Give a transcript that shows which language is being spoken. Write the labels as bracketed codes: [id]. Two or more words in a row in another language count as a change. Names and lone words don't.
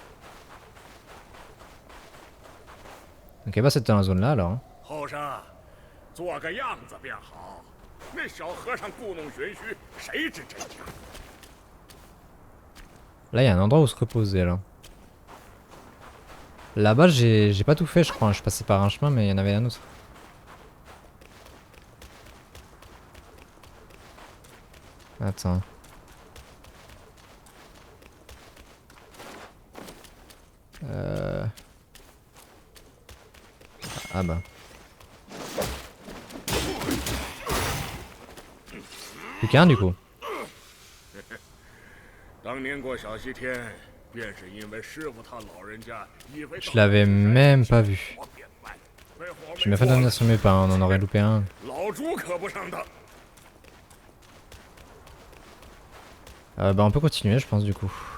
[fr] Ok, bah c'était dans la zone là alors. [zh] 后生，做个样子便好。那小和尚故弄玄虚，谁知真假？ [fr] Là, il y a un endroit où se reposer là. Là-bas, j'ai pas tout fait, je crois. Je suis passé par un chemin, mais il y en avait un autre. Attends. Ah bah. Plus qu'un du coup. [zh] 当年过小西天，便是因为师傅他老人家以为 [fr] Je l'avais même pas vu. Je m'ai fait donner sur mes pas, on en aurait loupé un. [zh] 老猪可不上当。 [fr] Bah on peut continuer je pense du coup.